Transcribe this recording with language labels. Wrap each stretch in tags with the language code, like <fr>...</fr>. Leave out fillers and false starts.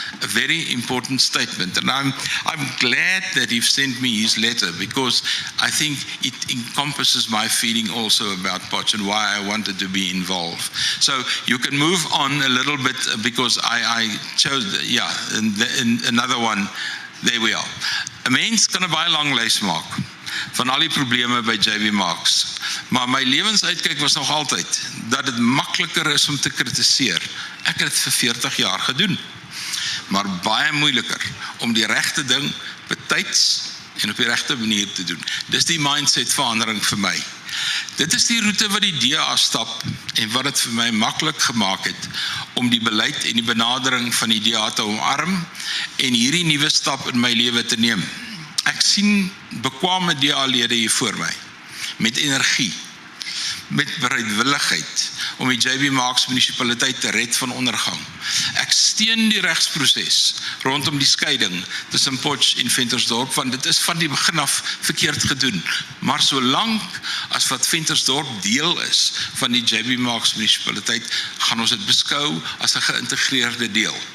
<en>A very important statement. And I'm glad that you've sent me his letter, because I think it encompasses my feeling also about Potch and why I wanted to be involved. So you can move on a little bit, because I chose, and another one, there we are.</en> <af>'n Mens kan 'n baie lang lys maak van al die probleme by JB Marks. Maar my lewensuitkyk was nog altyd dat dit makliker is om te kritiseer. Ek het dit vir 40 jaar gedoen. Maar baie moeiliker om die regte ding betyds en op die regte manier te doen. Dis die mindset verandering vir my. Dit is die roete wat die DA stap en wat dit vir my maklik gemaak het om die beleid en die benadering van die DA te omarm en hierdie nuwe stap in my lewe te neem. Ek sien bekwame DA-lede hier voor my, met energie, met bereidwilligheid om die JB Marks munisipaliteit te red van ondergang. Ek steun die regsproses rondom die skeiding tussen Potch en Ventersdorp, want dit is van die begin af verkeerd gedoen. Maar solank as wat Ventersdorp deel is van die JB Marks munisipaliteit, gaan ons dit beskou as 'n geïntegreerde deel.</af>